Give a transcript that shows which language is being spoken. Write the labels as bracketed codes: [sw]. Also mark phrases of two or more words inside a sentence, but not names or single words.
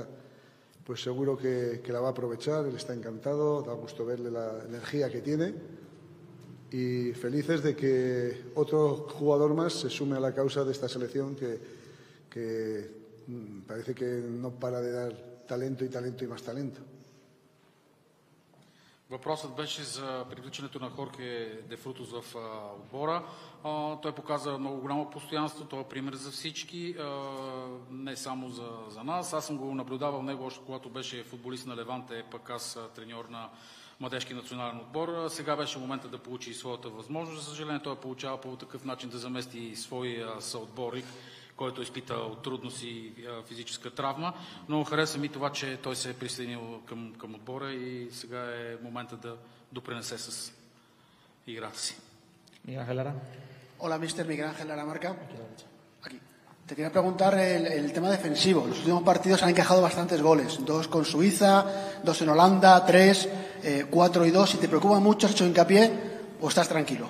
[es] Pues seguro que la va a aprovechar, él está encantado, da gusto verle la energía que tiene y felices de que otro jugador más se sume a la causa de esta selección que parece que no para de dar talento y más talento. [bg] Въпросът беше за привличането на Хорхе де Фрутос в отбора. Той показа много голямо постоянство, той е пример за всички, не само за нас. Аз съм го наблюдавал него още когато беше футболист на Леванте, пък аз треньор на младежки национален отбор. Сега беше момента да получи своята възможност. За съжаление той получава по такъв начин да замести свой съотборник, който е изпитал трудност и физическа травма, но хареса ми това, че той се е присъединил към отбора и сега е момента да допринесе с играта си. [es] Miguel Ángel Lara. Hola, mister Miguel Ángel Lara Marca. Aquí. Te quería preguntar el tema defensivo. En los últimos partidos han encajado bastantes goles. 2 con Suiza, 2 en Holanda, 3, 4 y 2. Si te preocupa mucho, has hecho hincapié o estás tranquilo.